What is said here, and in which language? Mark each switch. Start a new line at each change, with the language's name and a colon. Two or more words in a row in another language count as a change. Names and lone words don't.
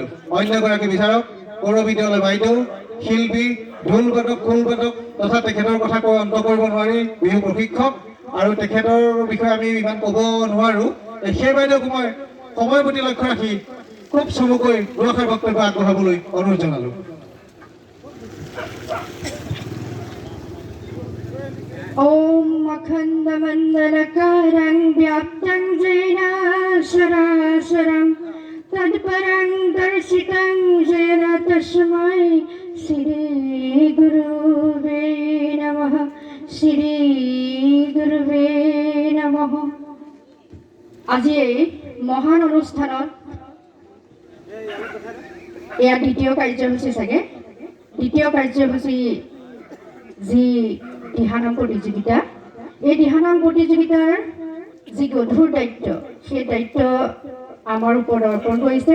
Assamese: অন্য এগৰাকী বিচাৰক কৰবী দলৈ বাইদেউ, শিল্পী, ঢোল বাদক, খোল বাদক তথা তেখেতৰ কথা কৈ অন্ত কৰিব নোৱাৰি বিহু প্ৰশিক্ষক, আৰু তেখেতৰ বিষয়ে আমি ইমান ক'ব নোৱাৰোঁ। সেই বাইদেউক মই সময়ৰ প্ৰতি লক্ষ্য ৰাখি খুব চমুকৈ দুআষাৰ বক্তব্য আগবঢ়াবলৈ অনুৰোধ জনালোঁ।
Sanskrit: ओम् अखण्ड मण्डलाकारं व्याप्तं येन चर गोचरं तत्परं दर्शितं येन तस्मै श्रीगुरुवे नमः श्रीगुरुवे नमः।
Assamese: আজি এই মহান অনুষ্ঠানত এয়া দ্বিতীয় কাৰ্যসূচী চাগে দ্বিতীয় কাৰ্যসূচী যি দিহানাম প্ৰতিযোগিতা এই দিহানাম প্ৰতিযোগিতাৰ যি গধুৰ দায়িত্ব সেই দায়িত্ব আমাৰ ওপৰত অৰ্পণ কৰিছে।